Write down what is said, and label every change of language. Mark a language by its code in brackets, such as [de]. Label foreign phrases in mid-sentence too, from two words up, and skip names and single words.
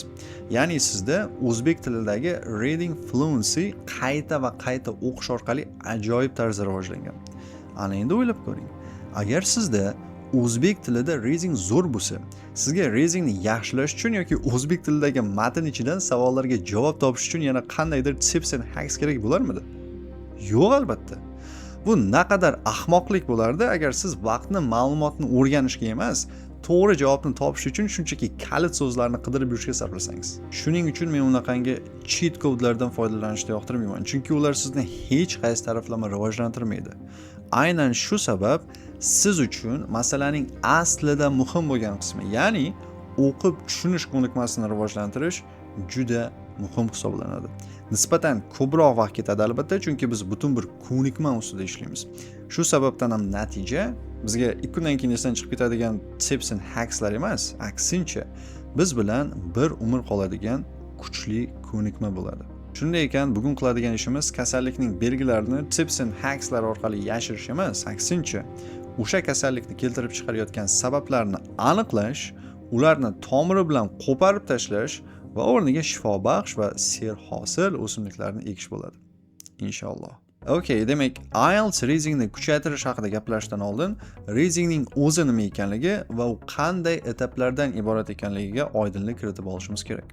[uz] Ya'ni sizda o'zbek tilidagi [en] reading fluency [uz] qayta va qayta o'qish orqali ajoyib tarzda rivojlangan. Ana endi o'ylab ko'ring. Agar sizda o'zbek tilida reading zo'r bo'lsa, sizga readingni yaxshilash uchun yoki o'zbek tilidagi matn ichidan savollarga javob topish uchun yana qandaydir [en] tips and hacks [uz] kerak bo'larmidi? Yo'q, albatta. Bu naqadar ahmoqlik bo'lardi agar siz vaqtni ma'lumotni o'rganishga emas, to'g'ri javobni topish uchun shunchaki kalit so'zlarni qidirib yurishga sarflasangiz. Shuning uchun men unaqangi [en] cheat code'lardan [uz] foydalanishni yoqtirmayman, chunki ular sizni hech qaysi taraflama rivojlantirmaydi. Aynan shu sabab siz uchun masalaning aslida muhim bo'lgan qismi, ya'ni o'qib tushunish ko'nikmasini rivojlantirish juda muhim hisoblanadi. Nisbatan ko'proq vaqt ketadi albatta, chunki biz butun bir ko'nikma ustida ishlaymiz. Shu sababdan ham natija bizga 2 kundan keyin esdan chiqib ketadigan [en] tips and hackslar [uz] emas, aksincha biz bilan bir umr qoladigan kuchli ko'nikma bo'ladi. Shunday ekan, bugun qiladigan ishimiz kasallikning belgilarini [en] tips and hackslar [uz] orqali yashirish emas, aksincha o'sha kasallikni keltirib chiqarayotgan sabablarni aniqlash, ularni tomiri bilan qo'parib tashlash va o'rniga shifobaxsh va serhosil o'simliklarni ekish bo'ladi. Inshaalloh. Okay, demak, IELTS readingni kuchaytirish haqida gaplashishdan oldin, readingning o'zi nima ekanligi va u qanday etaplardan iborat ekanligiga oydinlik kiritib olishimiz kerak.